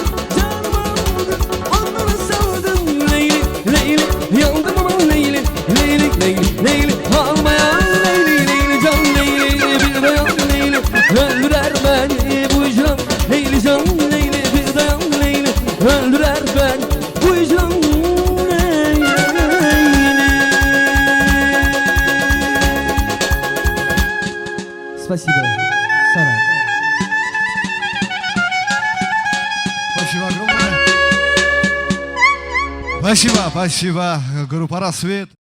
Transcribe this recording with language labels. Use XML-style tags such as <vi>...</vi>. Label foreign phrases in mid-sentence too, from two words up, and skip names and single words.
<crh>Canımı aldın, ondan savurdun. Leyli, Leyli, yandım aman Leyli. Leyli, Leyli, Leyli, almayan Leyli. Leyli can Leyli, bir dayan Leyli, öldürer beni bu icran. Leyli can Leyli, bir dayan Leyli, öldürer beni bu icran.</crh> <ru>Спасибо, Сара. Спасибо огромное. Спасибо, спасибо. Группа «Рассвет».</ru>